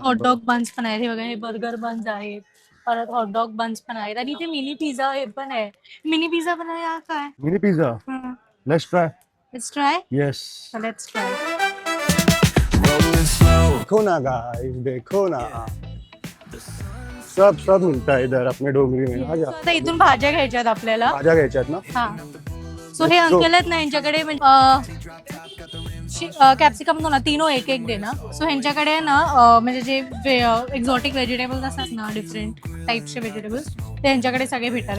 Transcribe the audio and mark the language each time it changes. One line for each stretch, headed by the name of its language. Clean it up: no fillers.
Marathi: Hot dog buns पण आहेत. हे बघा, हे बर्गर बन्स आहेत, परत हॉटडॉग बन्स पण आहेत आणि इथे मिनी पिझ्झा हे पण आहे. मिनी पिझ्झा पण आहे. हा काय.
English: Mini pizza. Let's try. Let's try. Yes. Let's try.
Hindi: देखो ना guys, देखो ना. सब सब मिलता है इधर अपने डोंगरी में. आजा.
Marathi: आता इथून भाज्या घ्यायच्यात आपल्याला. भाज्या घ्यायच्यात ना. हा, सो हे अंकल आहेत ना, यांच्याकडे कॅप्सिकम
Hindi: दो ना, तीनो एक एक दे ना.
Marathi: सो ह्यांच्याकडे ना म्हणजे जे एक्झॉटिक व्हेजिटेबल्स असतात ना, डिफरंट टाइप्सचे व्हेजिटेबल्स, ते ह्यांच्याकडे सगळे भेटतात.